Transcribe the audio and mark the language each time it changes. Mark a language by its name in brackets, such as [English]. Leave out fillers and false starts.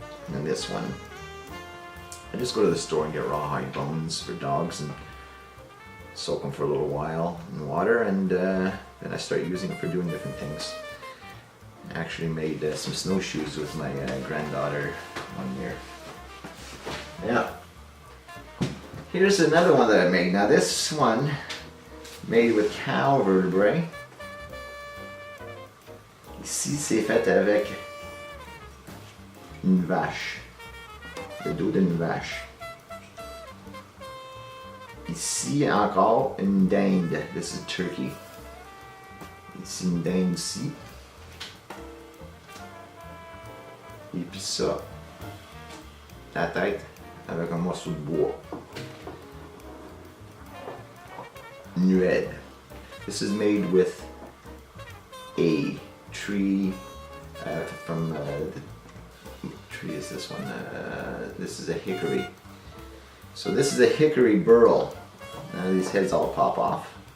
[English] And then this one, I just go to the store and get rawhide bones for dogs and soak them for a little while in water, and then I start using them for doing different things. I actually made some snowshoes with my granddaughter one year. Yeah. Here's another one that I made. Now this one, made with cow vertebrae. [French] Ici, c'est fait avec une vache. Le dos d'une vache. Ici encore une dinde. [English] This is turkey. [French] Ici une dinde ici. Et puis ça, la tête avec un morceau de bois. Nued. [English] This is made with a tree from what tree is this one? This is a hickory. So this is a hickory burl. Now these heads all pop off.